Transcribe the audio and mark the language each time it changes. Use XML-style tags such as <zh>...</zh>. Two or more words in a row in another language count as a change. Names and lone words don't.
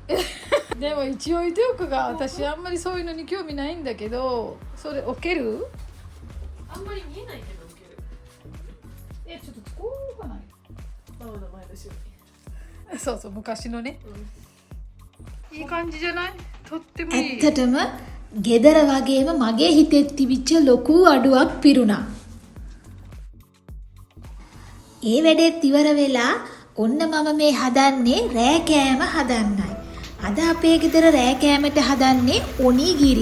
<ja>でも一応言っておくが、私あんまりそういうのに興味ないんだけど、それ置ける？あんまり見えないけど受ける。ちょっとこうかない。ママの前の後ろに。そうそう、昔のね。いい感じじゃない？とってもいい。</ja> <si>ඇත්තටම ගෙදර වගේම මගේ හිතෙත් තිබිච්ච ලොකු අඩුවක් පිරුණා. ඒ වැඩේත් ඉවර වෙලා ඔන්න මම මේ හදන්නේ රෑ කෑම හදන්නයි. අද අපේ ගෙදර රෑ කෑමට හදන්නේ ඔනිගිරි.</si>